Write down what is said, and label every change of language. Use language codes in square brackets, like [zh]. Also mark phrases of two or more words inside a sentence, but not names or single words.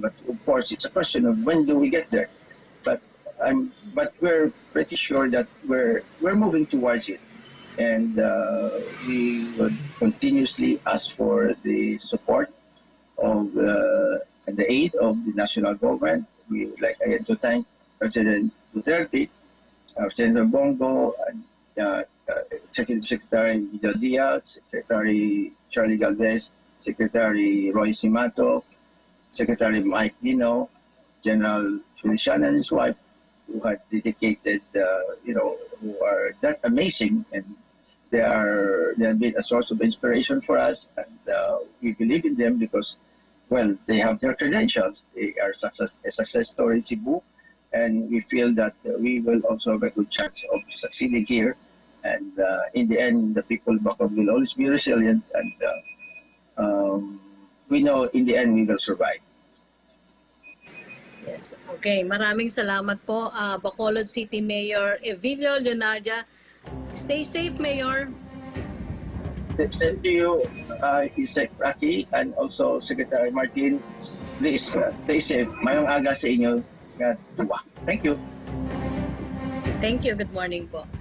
[en] But of course, it's a question of when do we get there. But we're pretty sure that we're moving towards it, and we would continuously ask for the support of and the aid of the national government. We would like again to thank President Duterte, Senator Bongo, and Secretary Leonardia, Secretary Charlie Galvez, Secretary Roy Simato, Secretary Mike Dino, General Feliciano and his wife, who had dedicated, who are that amazing, and they have been a source of inspiration for us, and we believe in them because, well, they have their credentials. They are a success story in Cebu, and we feel that we will also have a good chance of succeeding here. And in the end, the people of Bacolod will always be resilient, and we know in the end we will survive. Yes. [tl] Okay, maraming salamat po, [en] Bacolod City Mayor Evelio Leonardia. Stay safe, Mayor. Same to you, Isaac Rocky, and also Secretary Martin. Please stay safe. [hil] Mayong aga sa inyo. [en] Thank you. Thank you. Good morning po.